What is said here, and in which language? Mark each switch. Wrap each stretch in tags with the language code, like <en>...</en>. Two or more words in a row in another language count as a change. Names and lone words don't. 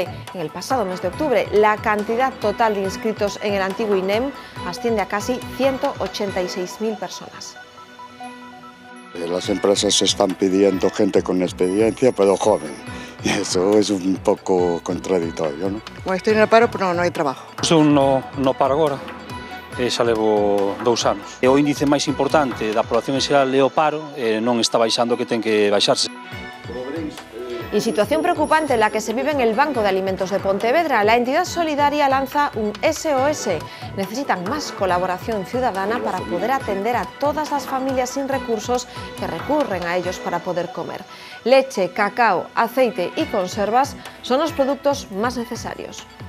<es>En el pasado mes de octubre, la cantidad total de inscritos en el antiguo INEM asciende a casi 186.000 personas. Las empresas están pidiendo gente con experiencia, pero joven. Y eso es un poco contradictorio, ¿no? Bueno, estoy en el paro, pero no hay trabajo.</es> <gl>Eu no paro agora. Xa levo 2 anos. O índice máis importante da población en xeral é o paro, non está baixando que ten que baixarse.</gl> <es>Y situación preocupante la que se vive en el Banco de Alimentos de Pontevedra. La entidad solidaria lanza un SOS. Necesitan más colaboración ciudadana para poder atender a todas las familias sin recursos que recurren a ellos para poder comer. Leche, cacao, aceite y conservas son los productos más necesarios.</es>